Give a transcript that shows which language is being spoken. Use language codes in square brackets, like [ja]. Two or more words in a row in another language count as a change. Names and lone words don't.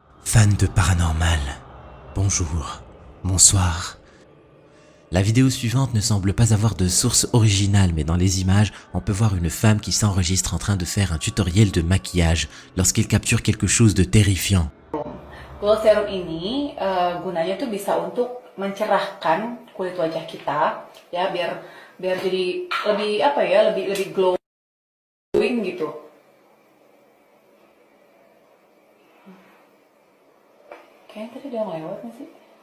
[fr] Fans de paranormal, bonjour, bonsoir. La vidéo suivante ne semble pas avoir de source originale, mais dans les images, on peut voir une femme qui s'enregistre en train de faire un tutoriel de maquillage lorsqu'elle capture quelque chose de terrifiant. [en] Gold serum [id] ini gunanya tuh bisa untuk mencerahkan kulit wajah kita, ya biar jadi lebih glowing gitu. Kayaknya tadi udah lewat nggak sih?